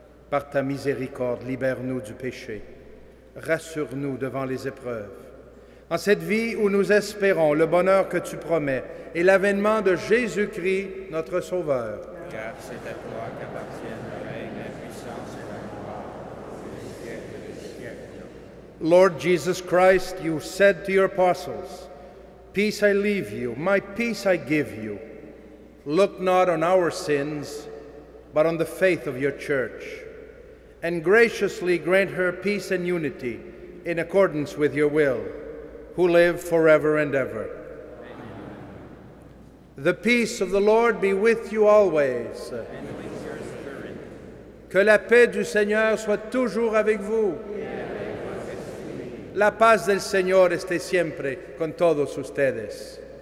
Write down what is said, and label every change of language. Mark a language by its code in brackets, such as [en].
[fr] Par ta miséricorde, libère-nous du péché. Rassure-nous devant les épreuves. En cette vie où nous espérons le bonheur que tu promets et l'avènement de Jésus-Christ, notre Sauveur. Car c'est à toi qu'appartiennent le règne, la puissance et la gloire, les siècles des siècles. [en] Lord Jesus Christ, you said to your apostles, "Peace I leave you, my peace I give you. Look not on our sins, but on the faith of your church, and graciously grant her peace and unity in accordance with your will, who live forever and ever. Amen. The peace of the Lord be with you always. And with your spirit. [fr] Que la paix du Seigneur soit toujours avec vous. [es] La paz del Señor esté siempre con todos ustedes.